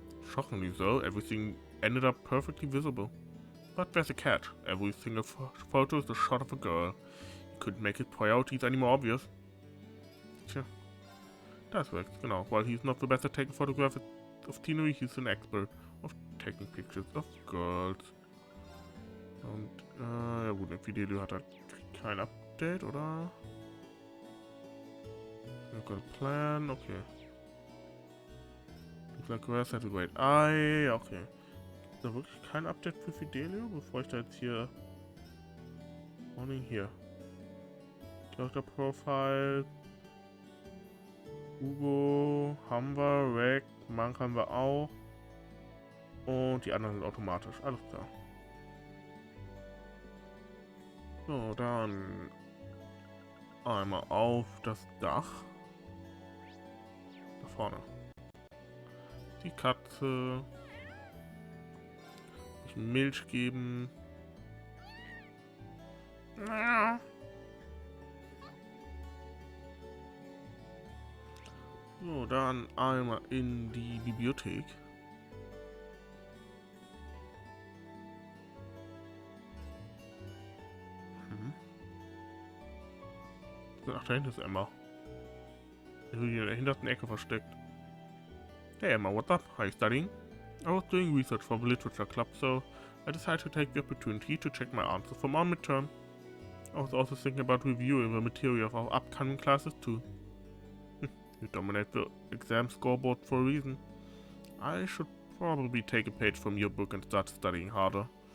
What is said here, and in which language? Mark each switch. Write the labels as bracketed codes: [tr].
[en] Shockingly though, everything ended up perfectly visible. But there's a catch. Every single photo is a shot of a girl. You couldn't make his priorities any more obvious. [de] Tja. Das Rex, genau. [en] While he's not the best at taking photographs of scenery, he's an expert of taking pictures of girls. [de] Und, ja gut, im Video hat er kein Update, oder? [en] I've got a plan, okay. Looks like Wes has a great eye, okay. [de] Ist da wirklich kein Update für Fidelio, bevor ich da jetzt hier... Morning hier. Character Profile. Hugo haben wir, Reg, Monk haben wir auch. Und die anderen sind automatisch, alles klar. So, dann einmal auf das Dach. Da vorne. Die Katze. Milch geben. So, dann einmal in die Bibliothek. Ach, da hinten ist Emma. Ist in der hintersten Ecke versteckt. [en] Hey Emma, what's up? Are you studying? I was doing research for the literature club, so I decided to take the opportunity to check my answers from our midterm. I was also thinking about reviewing the material of our upcoming classes too. You dominate the exam scoreboard for a reason. I should probably take a page from your book and start studying harder.